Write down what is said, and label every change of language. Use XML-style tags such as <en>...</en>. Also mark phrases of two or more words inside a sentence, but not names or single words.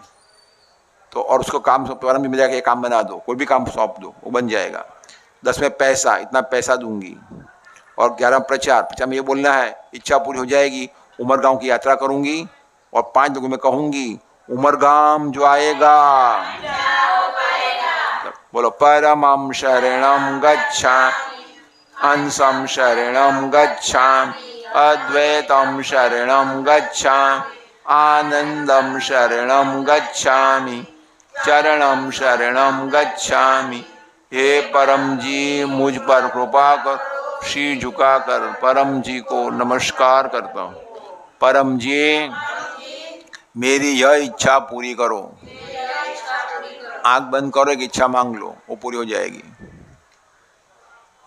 <hi>तो और उसको काम प्रारंभ में जाके ये काम बना दो, कोई भी काम सौंप दो, वो बन जाएगा। 10 में पैसा, इतना पैसा दूंगी। और 11 प्रचार में ये बोलना है इच्छा पूरी हो जाएगी, उमरगांव की यात्रा करूंगी और 5 लोगों में कहूंगी उमरगाम जो आएगा।</hi> <sa>बोलो परमं शरणं गच्छामि, अंशं शरणं गच्छामि, अद्वैतं शरणं गच्छामि, आनंदं शरणं गच्छामि, चरणं शरणं गच्छामि।</sa> <hi>हे परम जी मुझ पर कृपा कर, शीश झुकाकर परम जी को नमस्कार करता हूँ। परम जी मेरी यह इच्छा पूरी करो। आंख बंद करो, एक इच्छा मांग लो, वो पूरी हो जाएगी।</hi>